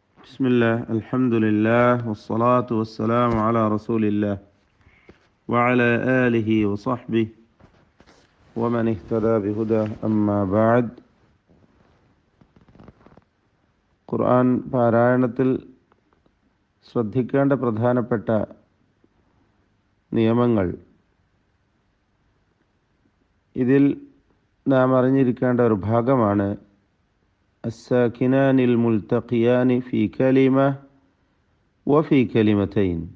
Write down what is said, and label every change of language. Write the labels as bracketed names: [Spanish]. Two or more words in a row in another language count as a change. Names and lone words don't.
[Arabic] بسم الله الحمد لله والصلاة والسلام على رسول الله وعلى آله وصحبه ومن اهتدى بهداه أما بعد [Malayalam] ഖുർആൻ പാരായണത്തിൽ ശ്രദ്ധിക്കേണ്ട പ്രധാനപ്പെട്ട നിയമങ്ങൾ ഇതിൽ നാം അറിഞ്ഞിരിക്കേണ്ട ഒരു ഭാഗമാണ് [Arabic] الساكنان الملتقيان في كلمة وفي كلمتين.